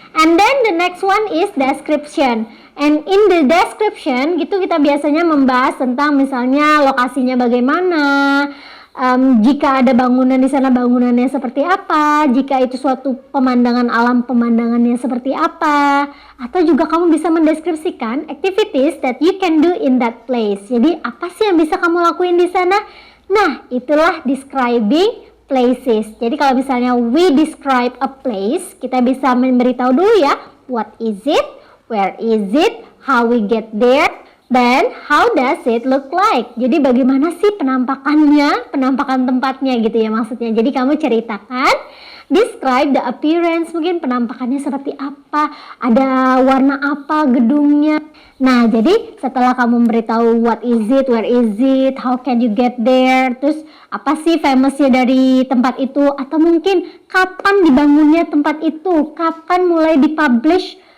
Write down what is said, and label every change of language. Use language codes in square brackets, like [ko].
[en] And then the next one is description. And in the description [id] gitu kita biasanya membahas tentang misalnya lokasinya bagaimana, jika ada bangunan di sana bangunannya seperti apa, jika itu suatu pemandangan alam pemandangannya seperti apa, atau juga kamu bisa mendeskripsikan [en] activities that you can do in that place. [id] Jadi apa sih yang bisa kamu lakuin di sana? Nah, itulah describing places. Jadi kalau misalnya [en] we describe a place, [id] kita bisa memberitahu dulu ya, [en] what is it, where is it, how we get there, then how does it look like? [id] Jadi bagaimana sih penampakannya, penampakan tempatnya gitu ya maksudnya. Jadi kamu ceritakan, [en] describe the appearance, [id] mungkin penampakannya seperti apa, ada warna apa gedungnya. Nah jadi setelah kamu memberitahu [en] what is it, where is it, how can you get there, [id] terus apa sih famousnya dari tempat itu, atau mungkin kapan dibangunnya tempat itu, kapan mulai dipublish